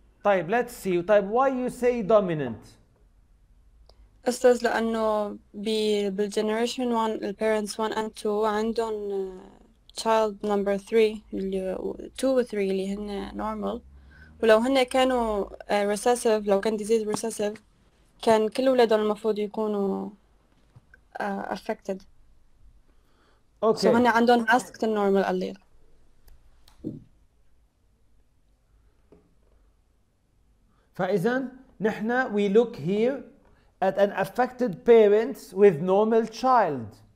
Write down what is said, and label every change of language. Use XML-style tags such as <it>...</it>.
<en>طيب let's see. طيب why you say dominant?</en> <ar>أستاذ لأنه بالgeneration 1 الparents 1 and 2 عندهم</ar> <en>child number 3</en> <ar>اللي 2 و 3 اللي هن normal، ولو هن كانوا recessive، لو كان</ar> <en>disease recessive</en> <ar>كان كل ولادهم المفروض يكونوا affected.</ar> <en>Okay. So</en> <ar>هن عندهم</ar> <en>masked normal allele.</en> <ar>فإذا نحن</ar> <en>we look here at an affected parents with normal child.</en>